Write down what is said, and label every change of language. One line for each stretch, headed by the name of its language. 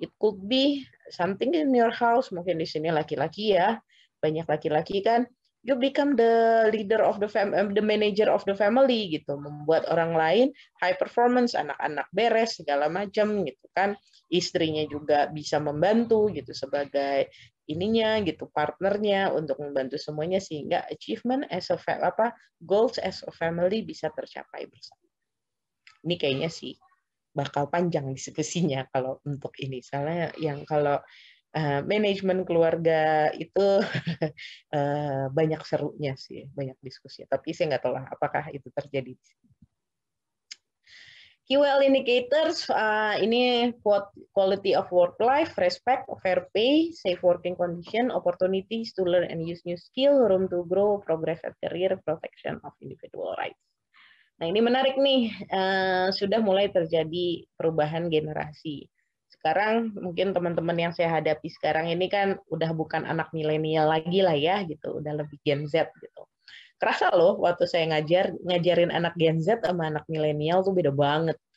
English: It could be something in your house.
Indonesian: Mungkin di sini laki-laki ya, banyak laki-laki kan.
English: You become the leader of the family,
Indonesian: the manager of the family gitu, membuat orang lain
English: high performance,
Indonesian: anak-anak beres segala macam gitu kan, istrinya juga bisa membantu gitu sebagai ininya gitu, partnernya untuk membantu semuanya sehingga
English: achievement as a goals as a family
Indonesian: bisa tercapai bersama. Ini kayaknya sih bakal panjang diskusinya kalau untuk ini, soalnya yang kalau manajemen keluarga itu banyak serunya sih, banyak diskusi. Tapi saya nggak tahu lah apakah itu terjadi.
English: QL indicators ini quality of work life, respect, fair pay, safe working condition, opportunities to learn and use new skill, room to grow, progress at career, protection of individual rights.
Indonesian: Nah ini menarik nih, sudah mulai terjadi perubahan generasi. Sekarang mungkin teman-teman yang saya hadapi sekarang ini kan udah bukan anak milenial lagi lah ya gitu, udah lebih Gen Z gitu. Kerasa loh waktu saya ngajarin anak Gen Z sama anak milenial tuh beda banget.